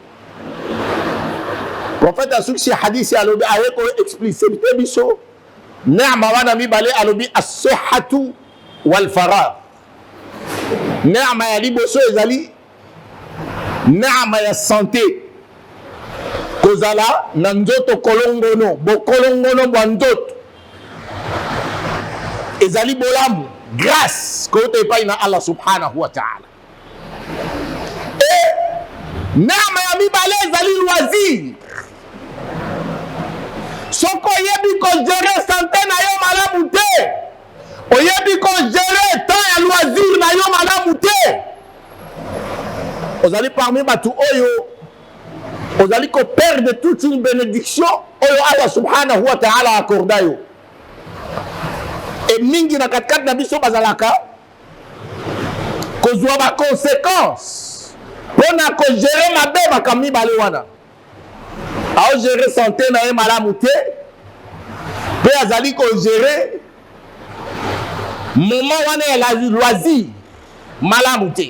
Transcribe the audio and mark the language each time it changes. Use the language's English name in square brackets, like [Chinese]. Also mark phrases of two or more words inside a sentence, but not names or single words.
[Lingala] Prophète asuki hadisi alobi aye ko expliciter biso neema wana mibale alobi [Arabic] الصحة والفراغ. [Lingala] Neema ya liboso ezali neema ya santé, kozala na nzoto kolongono bokolongono bwa nzoto ezali bolamu grâce koyoto epai na Allah [Arabic] سبحانه وتعالى. [Lingala] Et neema ya mibale ezali loisir, soko oyebi kogere santé na yo malamu te, oyebi kogere temps ya loisir na yo malamu te, ozali parmi bato oyo ozali ko perdre [French] toute une bénédiction [Lingala] oyo Allah [Arabic] سبحانه وتعالى [Lingala] akorda yo. Et mingi na katikati na biso bazalaka kozwa ba conséquences pona ko gérer mabe makambo mibale wana. Ao gérer santé na ye malamu te, pe azali ko gérer moment wana ya [French] la loisir [Lingala] malamu te.